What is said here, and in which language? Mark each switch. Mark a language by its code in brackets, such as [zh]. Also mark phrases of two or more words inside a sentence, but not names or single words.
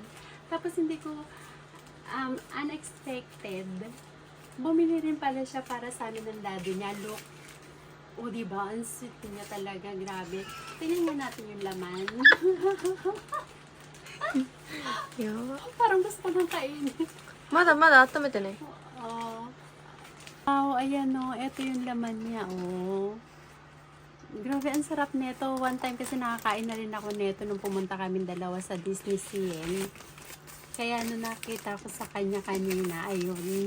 [tl] Tapos hindi ko, unexpected, bumili rin pala siya para sa amin ng daddy niya. Look. O, diba? Ang sweet niya talaga. Grabe. Tingnan nga natin yung laman. Parang gusto ko nang kainin. [ja] まだまだ温めてね。 [tl] Oh. Wow, ayan o. Ito yung laman niya, oh. Grabe, ang sarap neto. One time kasi nakakain na rin ako neto nung pumunta kami dalawa sa Disney Sea. Kaya nung nakita ko sa kanya kanina, ayun.